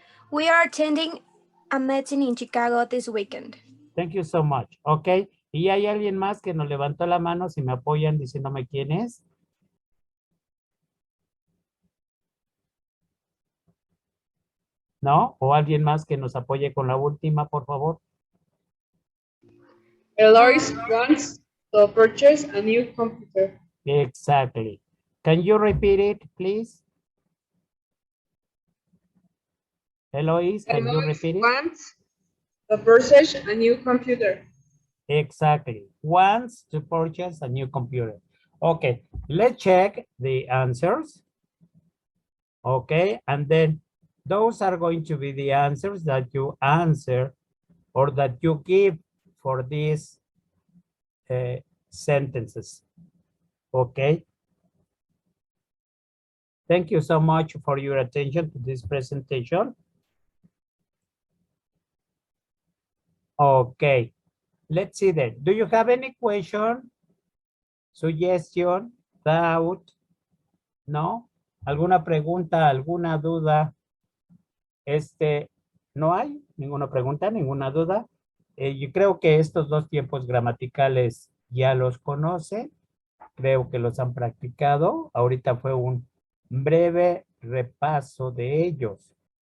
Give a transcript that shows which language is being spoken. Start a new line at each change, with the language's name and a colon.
English: We are attending a meeting in Chicago this weekend. Thank you so much. Ok.
Spanish: ¿Y hay alguien más que nos levantó la mano? Si me apoyan diciéndome quién es. ¿No? ¿O alguien más que nos apoye con la última, por favor?
English: Eloise wants to purchase a new computer. Exactly. Can you repeat it, please? Eloise, can you Eloise repeat it? wants to purchase a new computer. Exactly. Wants to purchase a new computer. Okay, let's check the answers. Okay, and then those are going to be the answers that you answer or that you give for these sentences. Okay. Thank you so much for your attention to this presentation. Okay, let's see then. Do you have any question, suggestion, doubt?
Spanish: ¿No? ¿Alguna pregunta, alguna duda? ¿No hay ninguna pregunta, ninguna duda? Yo creo que estos dos tiempos gramaticales ya los conocen. Creo que los han practicado. Ahorita fue un breve repaso de ellos.